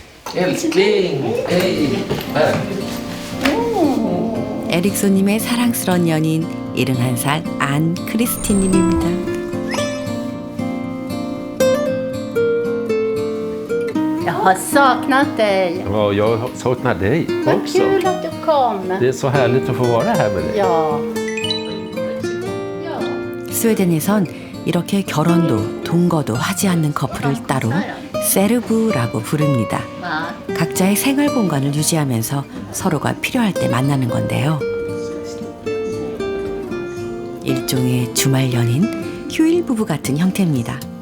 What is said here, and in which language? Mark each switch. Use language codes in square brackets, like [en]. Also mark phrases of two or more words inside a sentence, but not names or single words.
[sv] Älskling, hej! Här. [ko] 에릭소님의 사랑스러운 연인 71살 안 크리스틴님입니다. [sv] Jag har saknat dig. Ja, jag saknar dig Vad också. kul att du kom. Det är så härligt att få vara här med dig. Ja. [ko] 스웨덴에선 이렇게 결혼도 동거도 하지 않는 커플을 따로 세르부라고 부릅니다. 각자의 생활 공간을 유지하면서 서로가 필요할 때 만나는 건데요. 일종의 주말 연인, 휴일 부부 같은 형태입니다.